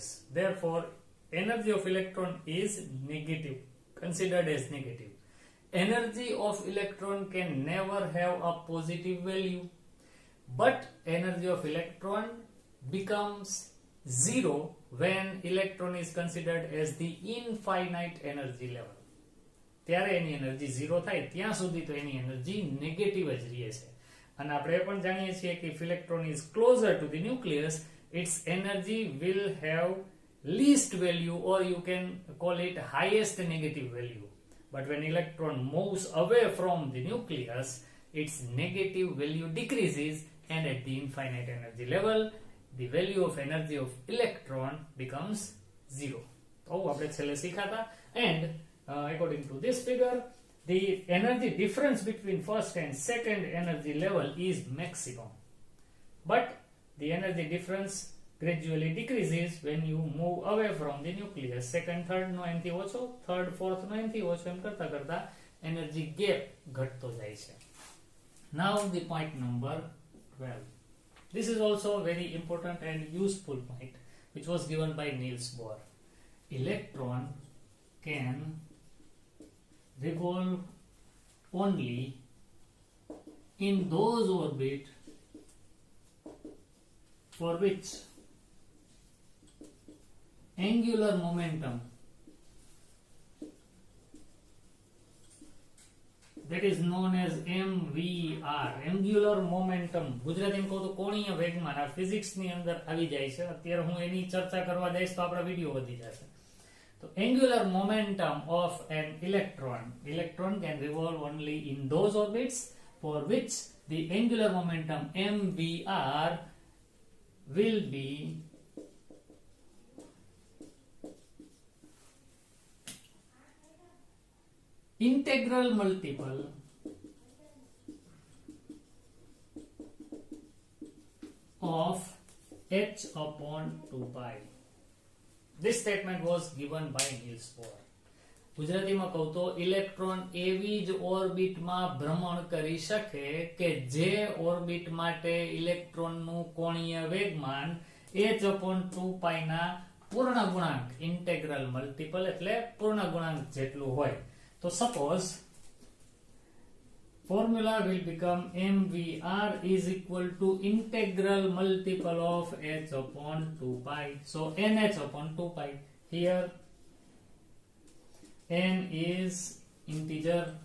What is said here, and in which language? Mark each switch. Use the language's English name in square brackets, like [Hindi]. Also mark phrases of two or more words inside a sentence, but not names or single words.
[English] Therefore, energy of electron is negative, considered as negative. Energy of electron can never have a positive value, but energy of electron becomes zero when electron is considered as the infinite energy level. [Gujarati] ત્યારે એની એનર્જી 0 થાય ત્યાં સુધી તો એની એનર્જી નેગેટિવ જ રહે છે. અને આપણે એ પણ જાણીએ છીએ કે [English] if electron is closer to the nucleus, its energy will have least value, or you can call it highest negative value. But when electron moves away from the nucleus, its negative value decreases, and at the infinite energy level, the value of energy of electron becomes 0. [Gujarati] તો આપણે છેલ્લે શીખાતા. [English] And according to this figure, the energy difference between first and second energy level is maximum. But the energy difference gradually decreases when you move away from the nucleus. Second, third [Gujarati] નો એનથી ઓછો, [English] third, fourth [Gujarati] નો એનથી ઓછો, એમ કરતા કરતા [English] energy gap [Gujarati] ઘટતો જાય છે. [English] Now the point number 12. This is also a very important and useful point which was given by Niels Bohr. Electron can revolve only in those orbits for which angular momentum, that is known as MVR, angular momentum, [Gujarati] ગુજરાતીમાં કહું તો કોણીય વેગમાન, આ ફિઝિક્સ ની અંદર આવી જાય છે. અત્યારે હું એની ચર્ચા કરવા જઈશ તો આપણા વિડિયો વધી જશે. [English] So angular momentum of an electron can revolve only in those orbits for which the angular momentum MVR will be integral multiple of h upon 2 pi. This statement was given by Niels Bohr. [Gujarati] ગુજરાતીમાં કહું તો ઇલેક્ટ્રોન એવી જ ઓર્બિટમાં ભ્રમણ કરી શકે કે જે ઓર્બિટ માટે ઇલેક્ટ્રોનનું કોણીય વેગમાન h/2π ના પૂર્ણગુણાંક, [English] integral multiple [Gujarati] એટલે પૂર્ણગુણાંક જેટલું હોય. [English] તો સપોઝ formula will become MVR is equal to integral multiple of h upon 2π. So nh upon 2π. Here n is integer.